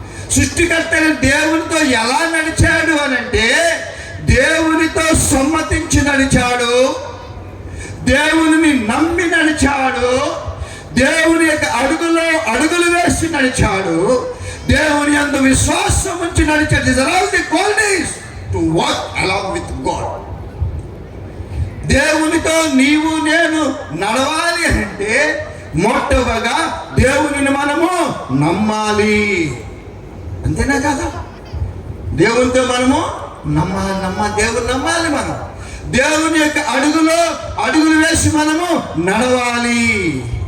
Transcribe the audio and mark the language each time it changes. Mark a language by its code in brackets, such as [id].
[te] సృష్టికర్త అయిన దేవునితో ఎలా నడిచాడు అనంటే, దేవునితో సమ్మతించి నడిచాడు, దేవునిని నమ్మి నడిచాడు, దేవుని యొక్క అడుగులు వేసి నడిచాడు, దేవుని యందు విశ్వాసం ఉంచి నడిచాడు. [en] These are all the qualities to walk along with God. [te] దేవునితో నీవు నేను నడవాలి అంటే మొట్టమొదటిగా దేవునిని మనము నమ్మాలి. అంతేనా కదా? దేవునితో మనము దేవుని నమ్మాలి. మనం దేవుని యొక్క అడుగులు వేసి మనము నడవాలి.